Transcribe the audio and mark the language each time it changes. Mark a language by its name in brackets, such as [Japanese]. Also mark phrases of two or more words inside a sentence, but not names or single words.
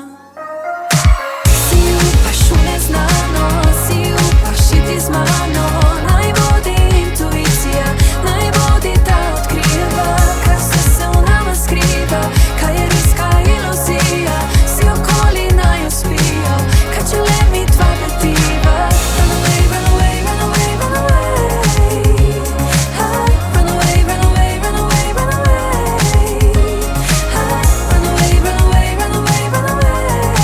[Slovenian] Si upaš v neznano, si upaš iti z mano. Naj vodi intuicija, naj vodi ta odkriva, kar se v nama skriva, kaj je res, kaj je iluzija. Vsi okoli naju spijo, kaj če le mi dva betiva. [English] Run away, run away, run away, run away. Run away, run away, run away, run away. Run away, run away, run away, run away.